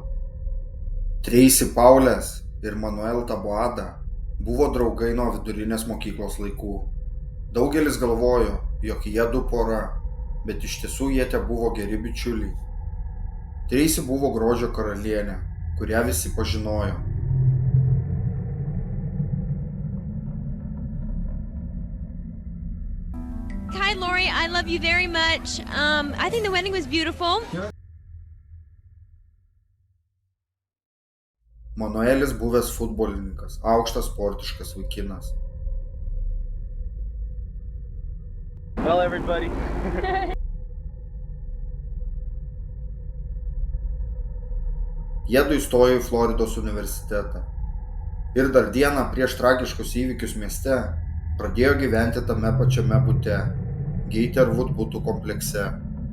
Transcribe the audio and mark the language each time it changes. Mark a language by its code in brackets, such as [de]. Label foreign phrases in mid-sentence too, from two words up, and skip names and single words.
[lt] Tracy Powell ir Manuel Taboada buvo draugai nuo vidurinės mokyklos laikų. Daugelis galvojo, jog jie du pora, bet iš tiesų jie tebuvo geri bičiuliai. Tracy buvo grožio karalienė, kurią visi pažinojo. [en] Hi, Lori. I love you very much. I think the wedding was beautiful. [lt] Manuelis buvęs futbolininkas, aukštas sportiškas vaikinas. [en] Well, everybody. [lt] Jiedu įstojo į Floridos universitetą. Ir dar dieną prieš tragiškus įvykius mieste pradėjo gyventi tame pačiame bute, Gatorwood butų komplekse.